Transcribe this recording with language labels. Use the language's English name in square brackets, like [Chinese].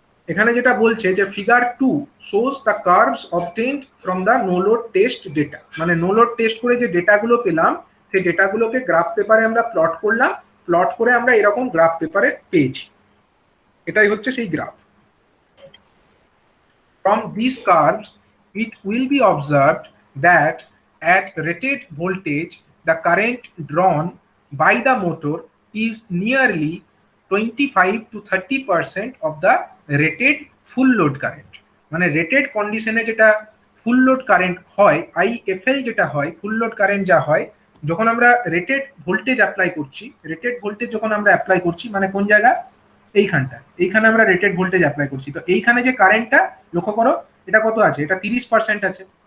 [Bangla] এখানে যেটা বলছে যে [English] figure 2 shows the curves obtained from the no load test data, [Bangla] মানে নো লোড টেস্ট করে যে ডেটাগুলো পেলাম, সেই ডেটাগুলোকে গ্রাফ পেপারে আমরা প্লট করলাম, প্লট করে আমরা এরকম গ্রাফ পেপারে পেয়েছি। এটাই হচ্ছে সেই graph. [English] From these curves, it will be observed that at rated voltage, the current drawn by the motor is nearly 25 to 30% of the rated full load current. [Bangla] মানে রেটেড কন্ডিশনে যেটা ফুল লোড কারেন্ট হয়, IFL যেটা হয়, full load current যা হয়, যখন আমরা রেটেড ভোল্টেজ অ্যাপ্লাই করছি, রেটেড ভোল্টেজ যখন আমরা অ্যাপ্লাই করছি, মানে কোন জায়গা? এইখানে আমরা রেটেড ভোল্টেজ অ্যাপ্লাই করছি। তো এইখানে যে কারেন্টটা লক্ষ্য করো, এটা কত আছে? এটা 30% আছে।